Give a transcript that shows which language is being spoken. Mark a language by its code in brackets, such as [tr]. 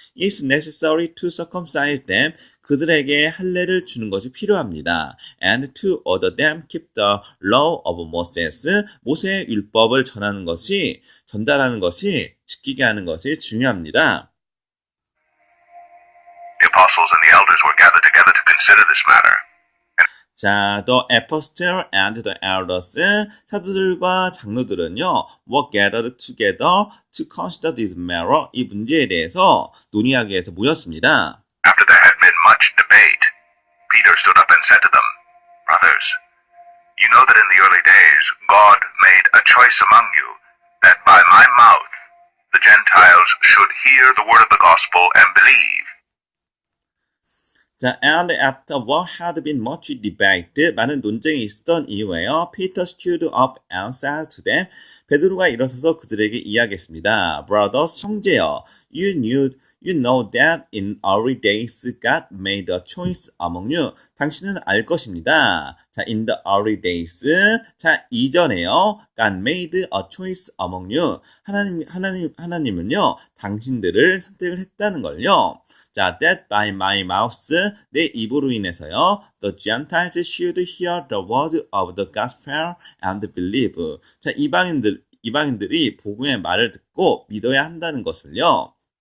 [en] It's necessary to circumcise them. [ko] 그들에게 할례를 주는 것이 필요합니다. [en] And to order them keep the law of Moses. [ko] 모세의 율법을 전하는 것이, 전달하는 것이, 지키게 하는 것이 중요합니다. [en] The apostles and the elders were gathered together to consider this matter. 자, the apostles and the elders, [ko] 사도들과 장로들은요, [en] were gathered together to consider this matter. [ko] 이 문제에 대해서 논의하기 위해서 모였습니다. [en] After there had been much debate, Peter stood up and said to them, "Brothers, you know that in the early days God made a choice among you, that by my mouth the Gentiles should hear the word of the gospel and believe." 자, and after what had been much debate, [ko] 많은 논쟁이 있었던 이후에요, [en] Peter stood up and said to them, [ko] 베드로가 일어서서 그들에게 이야기했습니다. [en] Brothers, [ko] 형제여, [en] you know that in early days God made a choice among you. [ko] 당신은 알 것입니다. [en] 자, in the early days, 자, [ko] 이전에요, [en] God made a choice among you. [ko] 하나님은요, 당신들을 선택을 했다는 걸요. [en] 자, that by my mouth, [ko] 내 입으로 인해서요, [en] the Gentiles should hear the word of the gospel and believe. [ko] 자, 이방인들이 복음의 말을 듣고 믿어야 한다는 것을요.